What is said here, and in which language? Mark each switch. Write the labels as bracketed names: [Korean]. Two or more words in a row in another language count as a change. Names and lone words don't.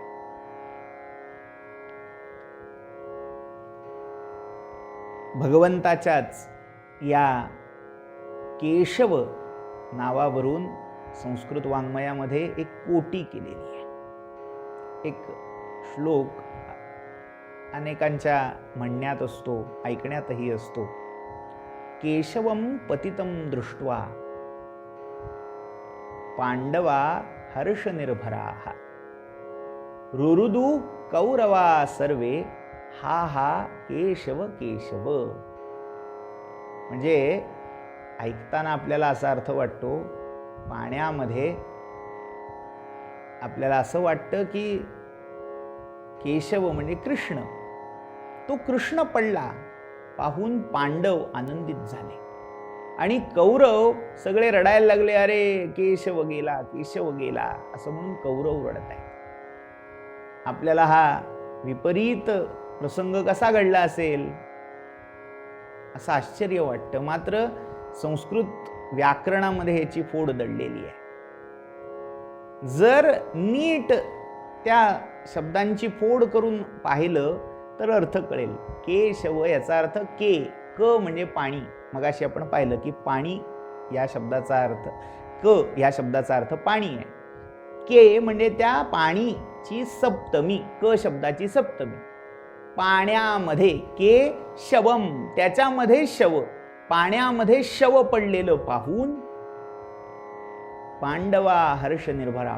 [Marathi] भगवंताच्याच या केशव नावावरून संस्कृत वाङ्मयामध्ये एक कोटी केलेली आहे. एक श्लोक अनेकांच्या म्हणण्यात असतो, ऐकण्यातही असतो. [Sanskrit] केशवम पतितं दृष्ट्वा पांडवा हर्षनिर्भराः रुरुदु कौरवा सर्वे हा हा केशव केशव. [Marathi] म्हणजे ऐकताना आपल्याला असा अर्थ वाटतो, पाण्यामध्ये आपल्याला असं वाटतं की केशव म्हणजे कृष्ण, तो कृष्ण पडला पाहून पांडव आनंदित झाले आणि कौरव सगळे रडायला लागले, अरे केशव गेला, केशव गेला असं म्हणून कौरव रडत आहे. आपल्याला हा विपरीत प्रसंग कसा घडला असेल असं आश्चर्य वाटतं. मात्र संस्कृत व्याकरणामध्ये ह्याची फोड दडलेली आहे. जर नीट त्या शब्दांची फोड करून पाहिलं तर अर्थ कळेल. केशव याचा अर्थ के, क म्हणजे पाणी. मगाशी आपण पाहिलं की पाणी या शब्दाचा अर्थ, क या शब्दाचा अर्थ पाणी आहे. के म्हणजे त्या पाणीची सप्तमी, क शब्दाची सप्तमी. पाण्यामध्ये [Sanskrit] के शवम, [Marathi] त्याच्यामध्ये शव, पाण्यामध्ये शव पडलेलं पाहून [Sanskrit] पांडवा हर्ष निर्भरा.